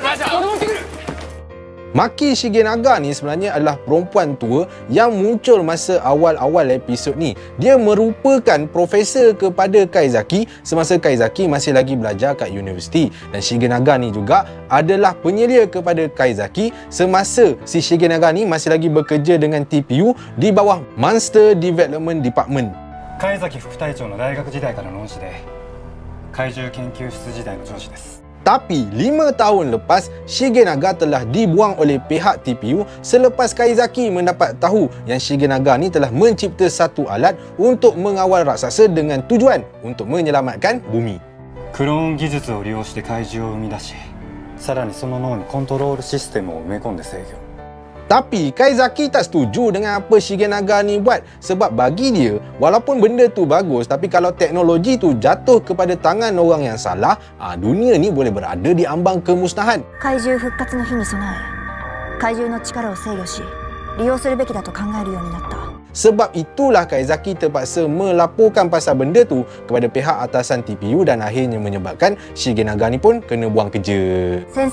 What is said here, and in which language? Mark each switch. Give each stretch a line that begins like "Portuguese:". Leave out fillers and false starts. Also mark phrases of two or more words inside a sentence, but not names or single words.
Malay: Maki Shigenaga ni sebenarnya adalah perempuan tua yang muncul masa awal-awal episod ni. Dia merupakan profesor kepada Kaizaki semasa Kaizaki masih lagi belajar kat universiti. Dan Shigenaga ni juga adalah penyelia kepada Kaizaki semasa si Shigenaga ni masih lagi bekerja dengan TPU di bawah Monster Development Department.
Japanese: 貝崎副隊長の大学時代からの恩師で怪獣研究室時代の上司です。
Malay: Tapi 5 tahun lepas, Shigenaga telah dibuang oleh pihak TPU selepas Kaizaki mendapat tahu yang Shigenaga ni telah mencipta satu alat untuk mengawal raksasa dengan tujuan untuk menyelamatkan bumi.
Japanese: クローン技術を利用して怪獣を生み出し、さらにその脳にコントロールシステムを埋め込んで制御。
Malay: Tapi Kaizaki tak setuju dengan apa Shigenaga ni buat, sebab bagi dia, walaupun benda tu bagus, tapi kalau teknologi tu jatuh kepada tangan orang yang salah, dunia ni boleh berada di ambang kemusnahan. Sebab itulah Kaizaki terpaksa melaporkan pasal benda tu kepada pihak atasan TPU dan akhirnya menyebabkan Shigenaga ni pun kena buang kerja.